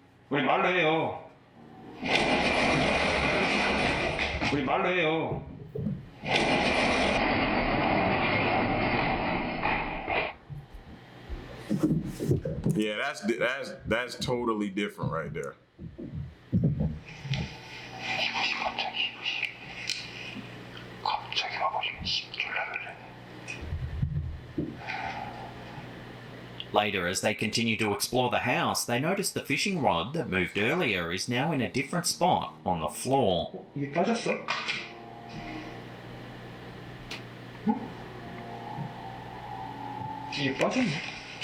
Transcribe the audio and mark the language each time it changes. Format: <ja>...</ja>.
<ko>우리 말로 해요.</ko> <en>Yeah, that's totally different right there.</en> <ko>갑자기 와버리면 졸라 놀래.</ko> <en>Later, as they continue to explore the house, they notice the fishing rod that moved earlier is now in a different spot on the floor.</en> <ko>이게 빠졌어? 이게 빠졌네?</ko>